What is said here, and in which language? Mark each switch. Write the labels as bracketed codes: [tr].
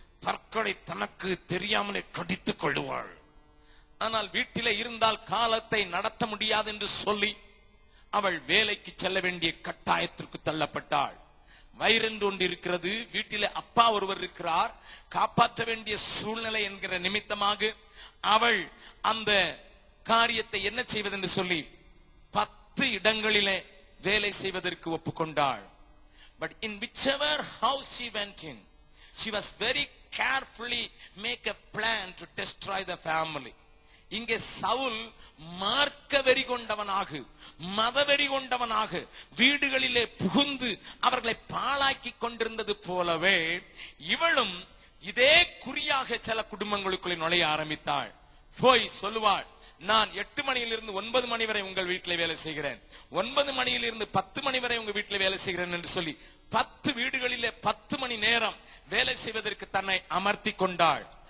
[ta] தற்கொலை தனக்கு தெரியாமலே கடித்துக் கொள்ளுவாள். ஆனால் வீட்டிலே இருந்தால் காலத்தை நடத்த முடியாது என்று சொல்லி அவள் வேலைக்கு செல்ல வேண்டிய கட்டாயத்திற்கு தள்ளப்பட்டாள். வயிறென்று ஒன்று இருக்கிறது, வீட்டிலே அப்பா ஒருவர் இருக்கிறார், காப்பாற்ற வேண்டிய சூழ்நிலை என்கிற நிமித்தமாக அவள் அந்த காரியத்தை என்ன செய்வது என்று சொல்லி 10 இடங்களிலே வேலை செய்வதற்கு ஒப்புக்கொண்டாள். [en] But in whichever house she went in, she was very carefully make a plan to destroy the family. [ta] இங்கே சவுல் மார்க்க வெறி கொண்டவனாக, மதவெறி கொண்டவனாக வீடுகளிலே புகுந்து அவர்களை பாழாக்கி கொண்டிருந்தது போலவே இவளும் இதே குறியாக சில குடும்பங்களுக்குள்ளே நுழைய ஆரம்பித்தாள். போய் சொல்லுவாள், நான் 8 மணியிலிருந்து 9 மணி வரை உங்கள் வீட்டில் வேலை செய்கிறேன், 9 மணியிலிருந்து 10 மணி வரை உங்க வீட்டில் வேலை செய்கிறேன் என்று சொல்லி 10 வீடுகளிலே 10 மணி நேரம் வேலை செய்வதற்கு தன்னை அமர்த்தி கொண்டாள்.